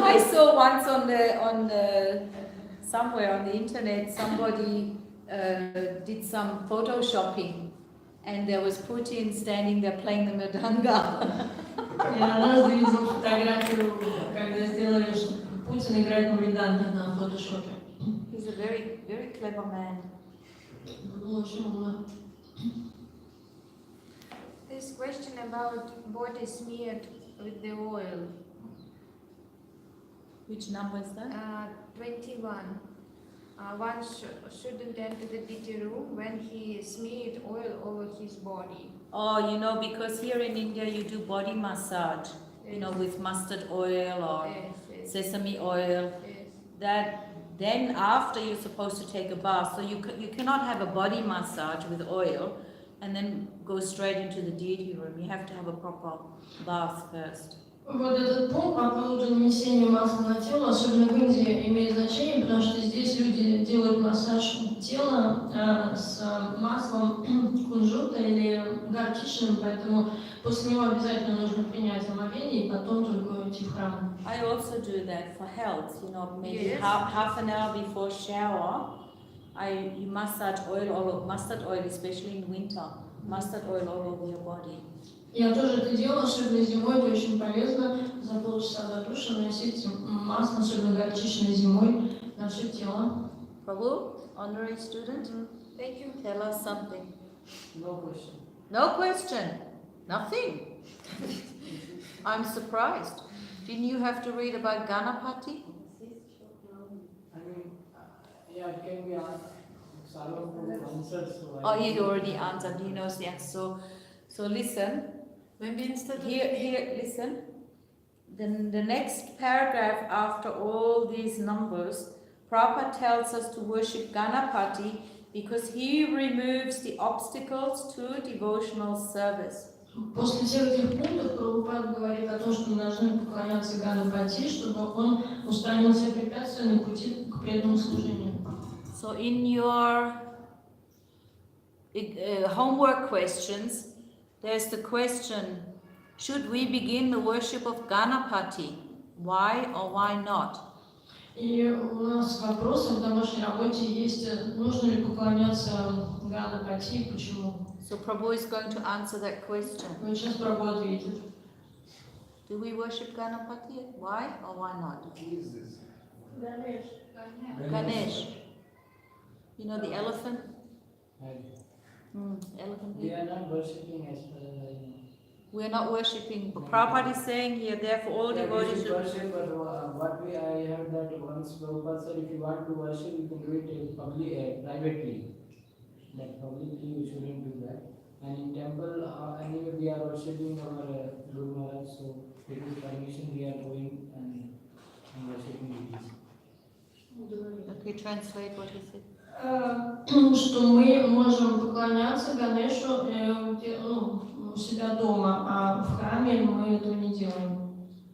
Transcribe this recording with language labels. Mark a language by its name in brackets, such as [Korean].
[English] I saw once on the somewhere on the internet somebody did some photoshopping. And there was Putin standing there playing the mridanga. [Russian] Я однажды видел фотографию, когда сделали, что Путин играет на мриданге на фотошопе. [English] He's a very, very clever man. [Russian] Очень умно. [English] This question about body smeared with the oil. Which number is that? 21. one shouldn't enter the deity room when he smeared oil over his body. Oh, you know, because here in India you do body massage, you know, with mustard oil or Yes. sesame oil. Yes. That then after you're supposed to take a bath, so you cannot have a body massage with oil and then go straight into the deity room. You have to have a proper bath first. [Russian] Вот этот пункт по поводу нанесения масла на тело, особенно в Индии, имеет значение, потому что здесь люди делают массаж тела с маслом кунжута или горчичным, поэтому после него обязательно нужно принять омовение и потом только идти в храм. [English] I also do that for health, you know, maybe Yes. half an hour before shower. You massage mustard oil, especially in winter. Mustard oil all over your body. [Russian] Я тоже это делаю, особенно зимой, это очень полезно. За полчаса до душа наносить масло, особенно горчичное зимой, на все тело. [English] Prabhu, honorary student, Thank you. tell us something. No question. No question. Nothing. I'm surprised. Didn't you have to read about Ganapati? I mean, yeah, it can be answered. So Oh, he already answered. He knows the answer. So listen. Maybe instead of Here, listen. Then the next paragraph after all these numbers, Prabhupada tells us to worship Ganapati because he removes the obstacles to devotional service. [Russian] После всех этих пунктов Прабхупад говорит о том, что мы должны поклоняться Ганапати, чтобы он устранил все препятствия на пути к преданному служению. [English] So in your homework questions, there's the question, should we begin the worship of Ganapati? Why or why not? [Russian] И у нас вопрос в домашней работе есть, нужно ли поклоняться Ганапати и почему. [English] So Prabhu is going to answer that question. [Russian] Ну, сейчас Прабhu ответит. [English] Do we worship Ganapati? Why or why not? Who is this? Ganesh. You know the elephant? They Elephant. are not worshipping as far as I know. We are not worshipping. But Prabhupada is saying here, therefore all Yeah, we devotees should should... worship, but I heard that once Prabhupada said, if you want to worship, you can do it privately. Like publicly, you shouldn't do that. And in temple, anyway, we are worshipping our Guru Maharaj, so with his permission, we are going and worshipping deities. Okay, translate what he said. [Russian] Что мы можем поклоняться Ганешу у себя дома, а в храме мы этого не делаем.